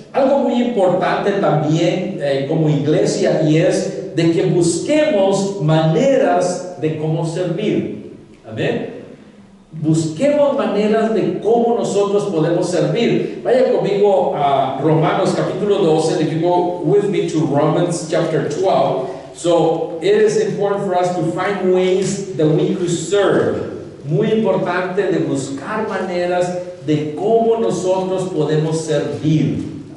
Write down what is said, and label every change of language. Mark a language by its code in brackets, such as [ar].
[es] Algo muy importante también como iglesia, y es de que busquemos maneras de cómo servir. Amén. Busquemos maneras de cómo nosotros podemos servir. Vaya conmigo a Romanos capítulo 12. [en] If you go with me to Romans chapter 12. So it is important for us to find ways that we could serve. [es] Muy importante de buscar maneras de cómo nosotros podemos servir.